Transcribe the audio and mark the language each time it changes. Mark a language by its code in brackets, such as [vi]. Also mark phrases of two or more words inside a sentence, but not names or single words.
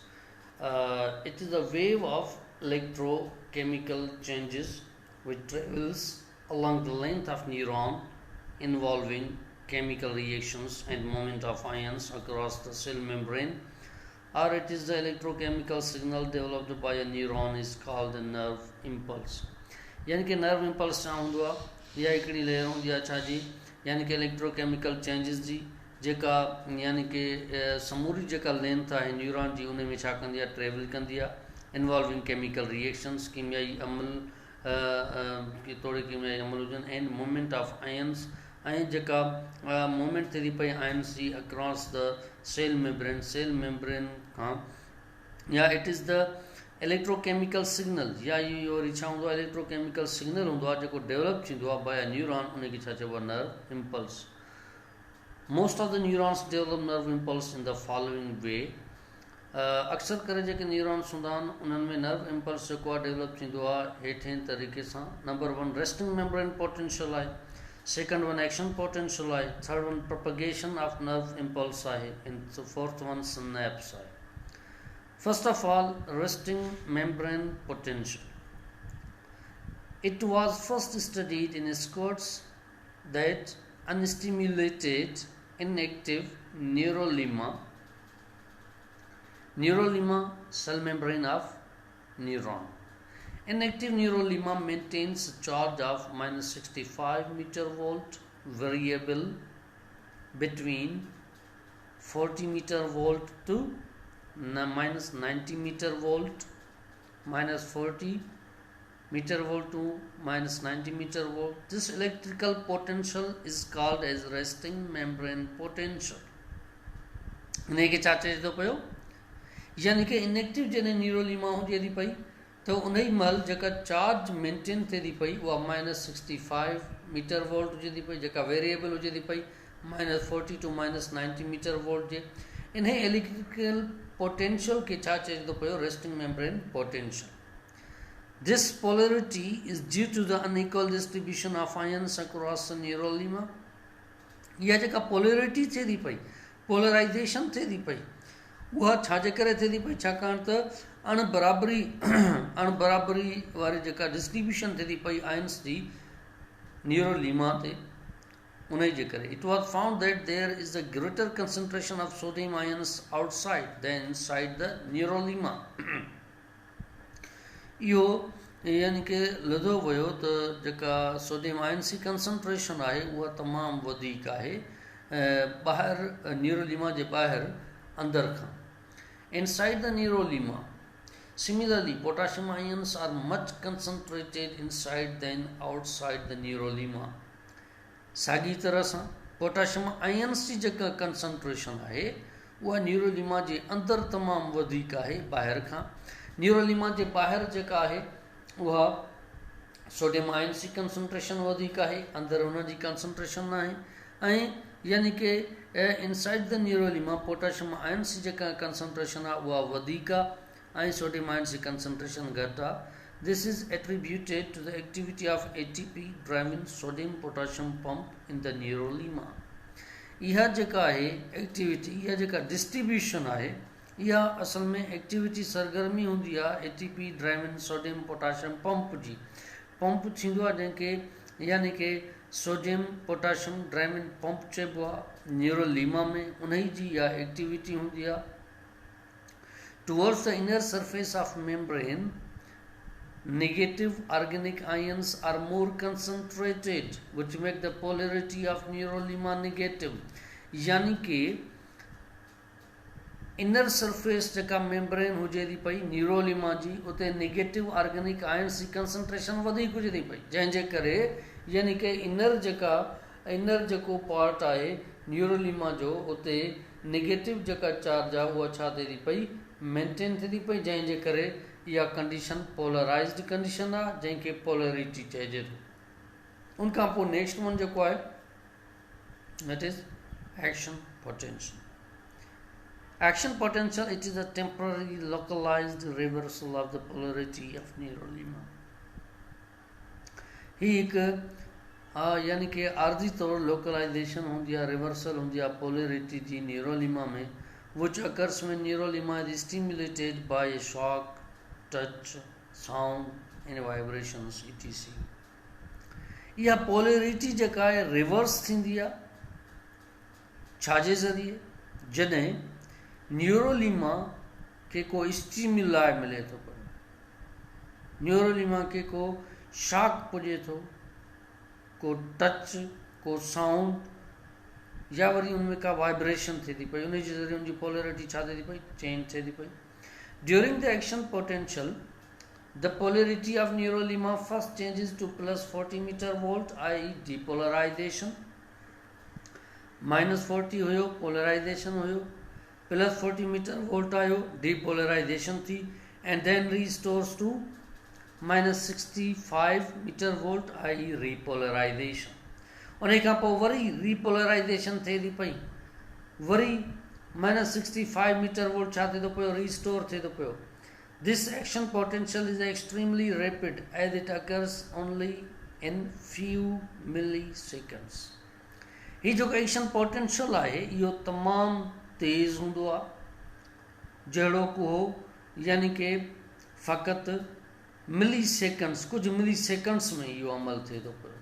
[en] It is a wave of electrochemical changes which travels along the length of neuron, involving chemical reactions and movement of ions across the cell membrane, or it is the electrochemical signal developed by a neuron is called a nerve impulse. [sd] यानी कि [en] nerve impulse [sd] छा हूंदो आहे, इहा हिकिड़ी लेयर हूंदी आहे छा जी, यानी कि [en] electrochemical changes [sd] जी, जेका यानी कि समूरी जेका लेंथ आहे न्यूरॉन जी उन में छा कंदी आहे, ट्रेवल कंदी आहे, [en] involving chemical reactions, [sd] कीमियाई अमल की तोड़े कीमियाई अमल हुजनि, [en] and movement of ions, [sd] ऐं जेका मूवमेंट थिए थी पई आयन्स जी [en] across the cell membrane [sd] खां, या [en] it is the electrochemical signal, [sd] या इहो वरी छा हूंदो आहे, [en] electrochemical signal [sd] हूंदो आहे जेको डेवलप थींदो आहे [en] by a neuron, [sd] उनखे छा चइबो आहे, [en] nerve impulse. Most of the neurons develop nerve impulse in the following way. [sd] अक्सर करे जेके न्यूरॉन्स हूंदा आहिनि उन्हनि में [en] nerve impulse [sd] जेको आहे डेवलप थींदो आहे हेठिएं तरीक़े सां. [en] number 1 resting membrane potential आहे, second one action potential आहे, third one propagation of nerve impulse आहे, and fourth one synapse आहे. first of all resting membrane potential. It was first studied in squads that unstimulated inactive neurolima cell membrane of neuron. Inactive neurolima maintains a charge of minus 65 meter volt, variable between 40 meter volt to minus 90 meter volt, minus 40 meter volt to minus 90 meter volt. This electrical potential is called as resting membrane potential. [sd] इनखे छा चए थो पियो, यानी कि इनएक्टिव जॾहिं न्यूरोलीमा हुजे थी पई त उन ई महिल जेका [en] charge maintain [sd] थिए थी पई उहा [en] minus 65 meter volt [sd] हुजे थी पई, जेका वेरिएबल हुजे थी पई [en] minus 40 to minus 90 meter volt [sd] जे. इन [en] electrical potential [sd] खे छा चए थो पियो, [en] resting membrane potential. This polarity is due to the unequal distribution of ions across the neurolima. [sd] इहा जेका पोलरिटी थिए थी पई, पोलराइजेशन थिए थी पई, उहा छाजे करे थिए थी पई, छाकाणि त अणबराबरी वारी जेका डिस्ट्रीब्यूशन थिए थी पई आयन्स जी न्यूरोलीमा ते, उन जे करे. [en] It was found that there is a greater concentration of sodium ions outside than inside the neurolima. [sd] इहो यानी कि लिधो वियो त जेका [en] sodium ions [sd] जी कंसंट्रेशन आहे उहा तमामु वधीक आहे ॿाहिरि न्यूरोलीमा जे ॿाहिरि अंदरि खां. [en] inside the neurolima similarly potassium ions are much concentrated inside than outside the neurolima. [sd] साॻी तरह सां [en] potassium ions [sd] जी जेका कंसंट्रेशन आहे उहा न्यूरोलीमा जे अंदरि तमामु वधीक आहे ॿाहिरि खां. न्यूरोलीमा जे ॿाहिरि जेका आहे उहा [en] sodium ions [sd] जी कंसंट्रेशन वधीक आहे, अंदरि हुन जी कंसंट्रेशन न आहे. ऐं यानी कि [en] inside the neurolima potassium ions [sd] जी जेका कंसंट्रेशन आहे उहा वधीक आहे ऐं [en] sodium ions [sd] जी कंसंट्रेशन घटि आहे. [en] this is attributed to the activity of ATP driving sodium potassium pump in the neurolima. [sd] इहा जेका आहे एक्टिविटी, इहा जेका डिस्ट्रीब्यूशन आहे, इहा असल में एक्टिविटी सरगर्मी हूंदी आहे [en] ATP driving sodium potassium pump [sd] जी. पंप थींदो आहे जंहिंखे यानी कि [en] sodium potassium driving pump [sd] चइबो आहे न्यूरोलीमा में, उन जी इहा एक्टिविटी हूंदी आहे. [en] towards the inner surface of membrane negative organic ions are more concentrated which make the polarity of neurolima negative. [sd] यानी कि [en] inner surface [sd] जेका मेम्ब्रेन हुजे थी पई न्यूरोलीमा जी, उते [en] negative organic ions [sd] जी कंसंट्रेशन वधीक हुजे थी पई, जंहिंजे करे यानी कि इनर जेको पार्ट आहे न्यूरोलीमा जो, उते नेगेटिव जेका चार्ज आहे उहा छा थिए थी पई, मेंटेन थिए थी पई, जंहिंजे करे इहा कंडीशन [en] polarized condition [sd] आहे जंहिंखे पोलरिटी चइजे थो. उनखां पोइ [en] next one [sd] जेको आहे [en] That is action potential. Action potential, it is a temporary localized reversal of the polarity of neurolima. [sd] ही एक यानी कि आर्जी तौर लोकलाइजेशन होंदी है, रिवर्सल होंदी है पोलरिटी जी न्यूरोलिमा में, [en] which occurs when neurolima is stimulated by a shock, touch, sound and vibrations etc. [sd] यह पोलरिटी जेका है रिवर्स थींदी आहे छाजे ज़रिए जॾहिं न्यूरोलिमा के को स्टिमुलाई मिले थो पियो, न्यूरोलिमा के को शॉक पुॼे थो, को टच, को साउंड या वरी उनमें का वाइब्रेशन थिए थी पई, उन जे ज़रिए उनजी पोलरिटी छा थिए थी पई, चेंज थिए थी पई. [en] during the action potential the polarity of neurolima first changes to plus 40 meter volt, i.e. depolarization. minus 40 हुयो polarization हुयो, plus 40 meter volt आयो depolarization थी, and then restores to minus 65 meter volt, i.e. repolarization. [sd] उन खां पोइ वरी repolarization थिए थी पई, वरी [en] minus 65 meter volt [sd] छा थिए थो पियो, restore थिए थो पियो. [en] This action potential is extremely rapid as it occurs only in few milliseconds. [sd] ही जो [en] action potential [sd] आहे इहो तमामु तेज़ हूंदो आहे, जहिड़ो को हो यानी कि फ़क़ति [en] milli seconds, [sd] कुझु [en] milli seconds [sd] में इहो अमल थिए थो पियो.